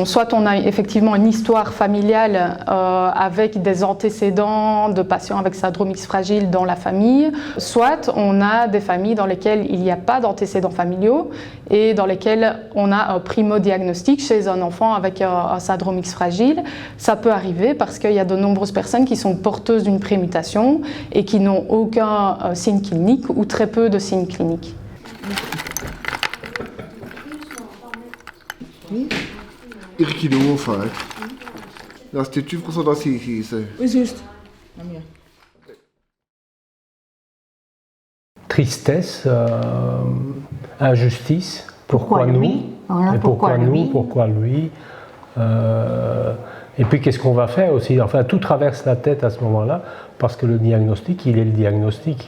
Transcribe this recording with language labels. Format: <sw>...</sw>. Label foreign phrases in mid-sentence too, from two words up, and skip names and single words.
<fr>Soit on a effectivement une histoire familiale avec des antécédents de patients avec syndrome X fragile dans la famille, soit on a des familles dans lesquelles il n'y a pas d'antécédents familiaux et dans lesquelles on a un primo-diagnostic chez un enfant avec un syndrome X fragile. Ça peut arriver parce qu'il y a de nombreuses personnes qui sont porteuses d'une prémutation et qui n'ont aucun signe clinique ou très peu de signes cliniques. Irkino vaak.</fr> <nl>Ja, als dit 20% dat zie je hier.</nl> <fr>Oui, juste. Tristesse, injustice, pourquoi nous, lui voilà, et pourquoi nous, pourquoi lui. Et puis qu'est-ce qu'on va faire aussi? Enfin, tout traverse la tête à ce moment-là, parce que le diagnostic, il est le diagnostic.</fr>